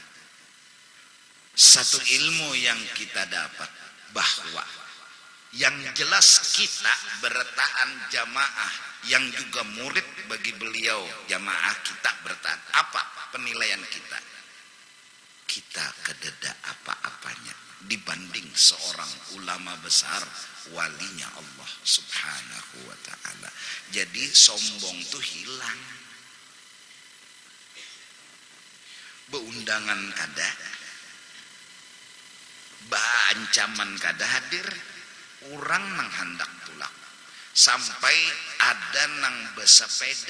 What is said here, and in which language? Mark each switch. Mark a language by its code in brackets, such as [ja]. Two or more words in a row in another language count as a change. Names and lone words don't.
[id] Satu ilmu yang kita dapat, bahwa yang jelas kita bertahan jamaah, yang juga murid bagi beliau, jamaah kita bertahan. Apa penilaian kita? Kita kededa apa-apanya dibanding seorang ulama besar, walinya Allah subhanahu wa ta'ala. [bjn] Jadi sombong tuh hilang. Beundangan kada, ancaman kada hadir, orang nang hendak tulak. [id] Sampai ada nang bersepeda.